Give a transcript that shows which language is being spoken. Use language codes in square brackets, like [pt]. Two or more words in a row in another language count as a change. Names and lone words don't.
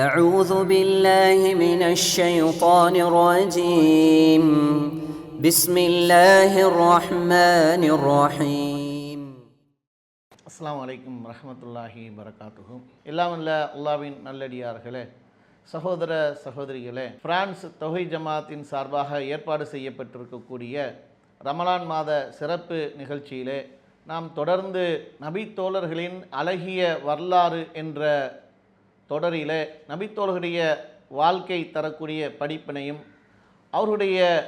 [ar] أعوذ بالله من الشيطان الرجيم بسم الله الرحمن الرحيم السلام عليكم ورحمة الله وبركاته. [ta] எல்லாம் வல்ல அல்லாஹ்வின் நல்லடியார்களே, சகோதர சகோதரிகளே, பிரான்ஸ் தௌஹீத் ஜமாத்தின் சார்பாக ஏற்பாடு செய்யப்பட்டிருக்கக்கூடிய ரமலான் மாத சிறப்பு நிகழ்ச்சியிலே நாம் தொடர்ந்து நபித்தோழர்களின் அழகிய வரலாறு என்ற தொடரிலே நபித்தோழர்களுடைய வாழ்க்கை தரக்கூடிய படிப்பினையும் அவர்களுடைய